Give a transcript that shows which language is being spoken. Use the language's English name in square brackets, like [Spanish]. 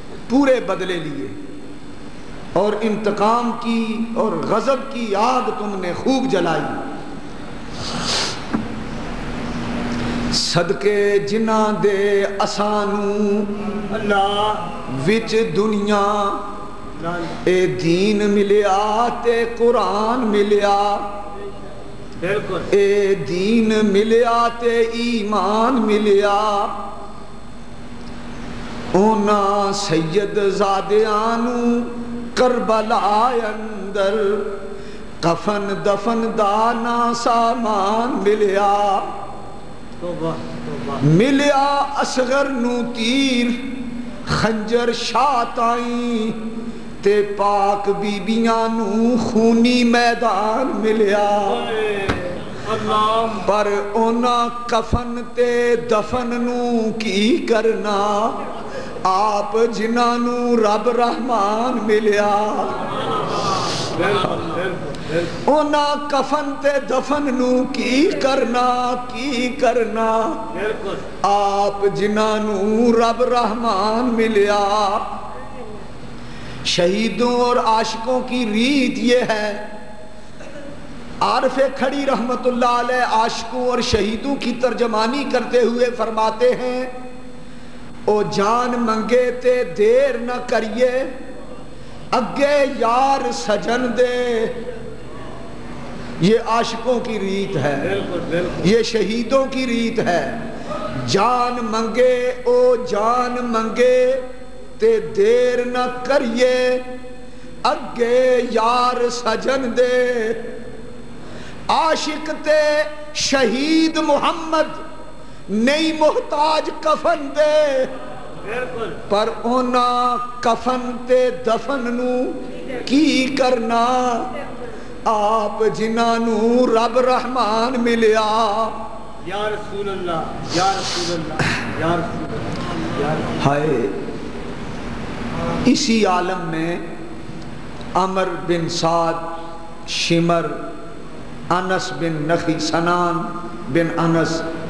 [Urdu] پورے بدلے لیے اور انتقام کی اور غضب کی آگ تم نے خوب جلائی۔ [Punjabi] صدقے جنہ دے اسانو اللہ وچ دنیا اے دین ملیا تے قرآن ملیا، [Urdu] بالکل [Punjabi] اے دین ملیا تے ایمان ملیا، اونا سید زادیانو کربلا اندر کفن دفن دانا سامان ملیا، [Urdu] توبہ توبہ [Punjabi] ملیا اصغر نو تیر خنجر شاتائیں تے پاک بیبیاں نو خونی میدان ملیا، اللہ پر اونا کفن تے دفن نو کی کرنا، آپ جنہاں نو رب رحمان ملیا، [Urdu] بالکل بالکل [Punjabi] اونا کفن تے دفن نو کی کرنا [Urdu] بالکل [Punjabi] آپ جنہاں نو رب رحمان ملیا۔ [Urdu] شہیدوں اور عاشقوں کی ریت یہ ہے، عارف کھڑی رحمت اللہ علیہ عاشقوں اور شہیدوں کی ترجمانی کرتے ہوئے فرماتے ہیں، [Punjabi] او جان منگے تے دیر نہ کریے اگے یار سجن دے، [Urdu] یہ عاشقوں کی ریت ہے، بالکل بالکل یہ شہیدوں کی ریت ہے۔ [Punjabi] جان منگے او جان منگے تے دیر نہ کریے اگے یار سجن دے، عاشق تے شہید محمد نہیں محتاج کفن دے، [Urdu] بالکل [Punjabi] پر اونا کفن تے دفن نو کی کرنا، آپ جنہاں نو رب رحمان ملیا۔ [Arabic] یا رسول اللہ یا رسول اللہ یا رسول اللہ یا رسول [Urdu] ہائے اسی عالم میں عمر بن سعد، شمر، انس بن نخی، سنان بن انس،